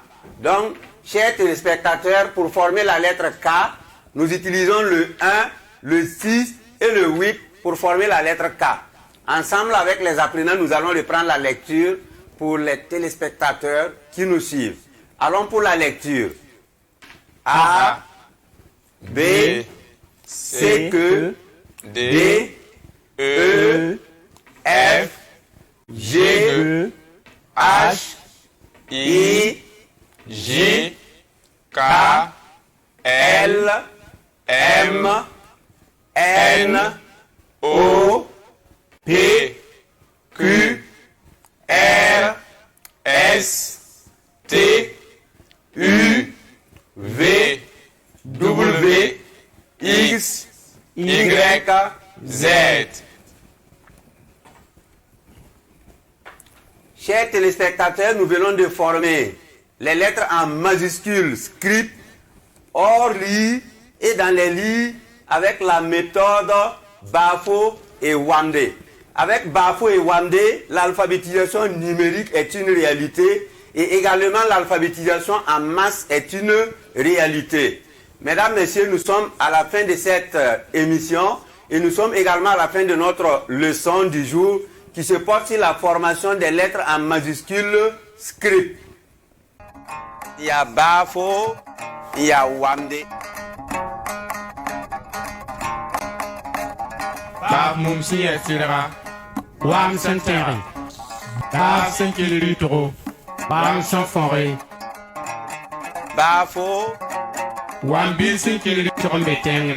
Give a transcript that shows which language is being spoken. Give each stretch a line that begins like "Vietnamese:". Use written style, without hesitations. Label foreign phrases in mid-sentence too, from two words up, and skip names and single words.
French: Donc, chers téléspectateurs, pour former la lettre K, nous utilisons le 1, le 6 et le 8 pour former la lettre K. Ensemble avec les apprenants, nous allons reprendre la lecture pour les téléspectateurs qui nous suivent. Allons pour la lecture. A, B, C, D, E, F, G, H, I, J, K, L, M, N, O, P, Q, R, S, T, U, V, W, X, Y, Z. Chers téléspectateurs, nous venons de former les lettres en majuscules script hors lit et dans les lits avec la méthode Bafo et Wamde. Avec Bafo et Wamde, l'alphabétisation numérique est une réalité et également l'alphabétisation en masse est une réalité. Mesdames, Messieurs, nous sommes à la fin de cette émission et nous sommes également à la fin de notre leçon du jour qui se porte sur la formation des lettres en majuscules script. Il y a Bafo, il y a Wamde.
Mossi: baaf mum sẽn yaa sɩrga waam sẽn tẽge baaf sẽn kell rɩtgo waam sẽn fõge baafo waam bil sẽn kell rɩtg n be tẽngre